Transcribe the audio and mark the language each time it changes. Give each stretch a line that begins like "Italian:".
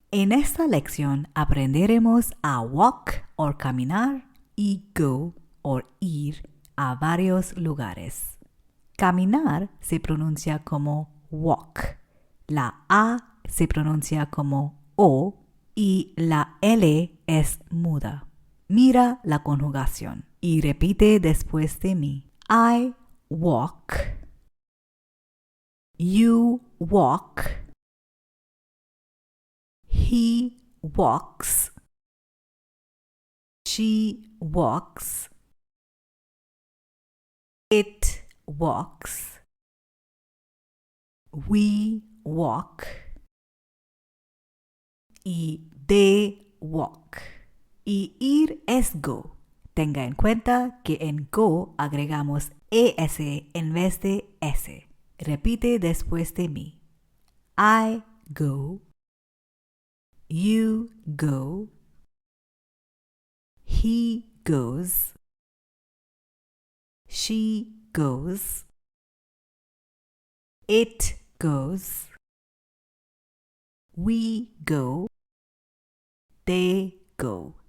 Spanish: En esta lección aprenderemos a walk o caminar y go o ir a varios lugares. Caminar se pronuncia como walk, la A se pronuncia como O y la L es muda. Mira la conjugación y repite después de mí.
English: I walk, you walk, he walks, she walks, it walks, we walk y they walk.
Spanish: Y ir es go. Tenga en cuenta que en go agregamos es en vez de s. Repite después de mí.
English: I go, you go, he goes, she goes, it goes, we go, they go.